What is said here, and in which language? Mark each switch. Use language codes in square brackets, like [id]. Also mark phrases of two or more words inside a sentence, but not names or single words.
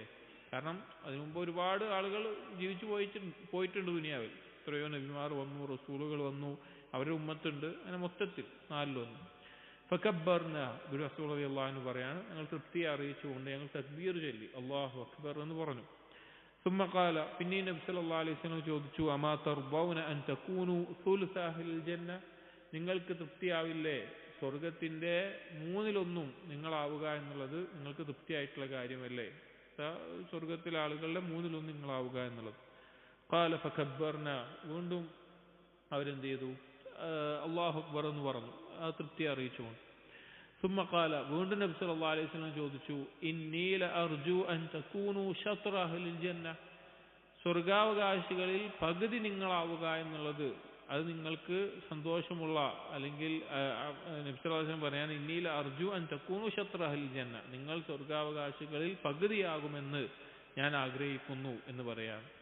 [ml] കാരണം അതിനു മുമ്പ് ഒരുപാട് ആളുകൾ ജീവിച്ചു പോയിട്ടുണ്ട് ദുനിയാവിൽ. എത്രയോ നബിമാർ വന്നു, റസൂലുകൾ വന്നു, അവരുടെ ഉമ്മത്തുണ്ട്. അങ്ങനെ മൊത്തത്തിൽ 1/4. ഫകബ്ബർന, റസൂൽ [ar] رضي الله عنه [ml] പറയാണ്, ഞങ്ങൾ തൃപ്തി അറിയിച്ചുകൊണ്ട് ഞങ്ങൾ തക്ബീർ ചൊല്ലി [ar] الله أكبر [ml] എന്ന് പറഞ്ഞു. [ar] ثم قال, [ml] പിന്നെ നബി [ar] صلى الله عليه وسلم ചോദിച്ചു, أما ترضون أن تكونوا ثلث أهل الجنة. [ml] നിങ്ങൾക്ക് തൃപ്തിയാവില്ലേ സ്വർഗത്തിന്റെ 1/3 നിങ്ങളാവുക എന്നുള്ളത് നിങ്ങൾക്ക് തൃപ്തിയായിട്ടുള്ള കാര്യമല്ലേ? സ്വർഗത്തിലെ ആളുകളുടെ 1/3 നിങ്ങളാവുക എന്നുള്ളത്. [ar] قال فكبرنا, [ml] വീണ്ടും അവരെന്ത് ചെയ്തു? [ar] الله أكبر [ml] എന്ന് പറഞ്ഞു, ആ തൃപ്തി അറിയിച്ചുകൊണ്ട്. [ar] ثم قال, [ml] വീണ്ടും നബി [ar] صلى الله عليه وسلم ചോദിച്ചു, إني لأرجو أن تكونوا شطر أهل الجنة. [ml] സ്വർഗാവകാശികളിൽ പകുതി നിങ്ങളാവുക എന്നുള്ളത് അത് നിങ്ങൾക്ക് സന്തോഷമുള്ള, അല്ലെങ്കിൽ നബി [ar] صلى الله عليه وسلم [ml] പറയാൻ, [ar] إني لأرجو أن تكونوا شطر أهل الجنة, [ml] നിങ്ങൾ സ്വർഗാവകാശികളിൽ പകുതിയാകുമെന്ന് ഞാൻ ആഗ്രഹിക്കുന്നു എന്ന് പറയാണ്.